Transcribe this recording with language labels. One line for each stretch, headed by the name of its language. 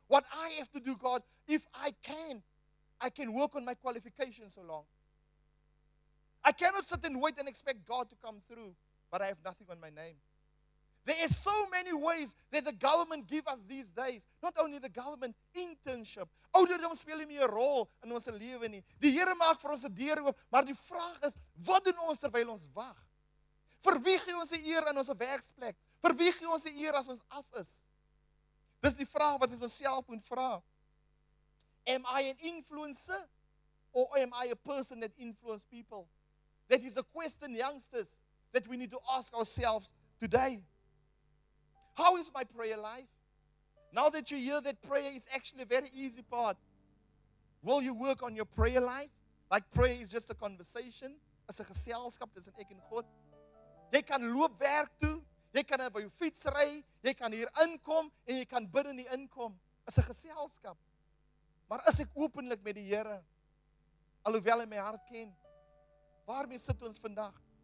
English: What I have to do, God, if I can work on my qualifications so long. I cannot sit and wait and expect God to come through, but I have nothing on my name. There are so many ways that the government give us these days. Not only the government, internship.
Afrikaans: Ouderdom speel nie meer 'n rol in ons lewe nie. Die Here maak vir ons 'n deur oop, maar die vraag is, wat doen ons terwyl ons wag? Vir wie gee ons die eer in ons werksplek? Vir wie gee ons die eer as ons af is? Dis die vraag wat ons onsself moet vra.
English: Am I an influencer or am I a person that influences people? That is a question, youngsters, that we need to ask ourselves today. How is my prayer life? Now that you hear that prayer is actually a very easy part, will you work on your prayer life? Like prayer is just a conversation,
Afrikaans: as 'n geselskap tussen ek en God. Jy kan loop werk toe, jy kan by jou fiets ry, jy kan hier inkom en jy kan bid in die inkom. As 'n geselskap. Maar is ek openlik met die Here? Alhoewel hy my hart ken. Waarmee sit ons vandag?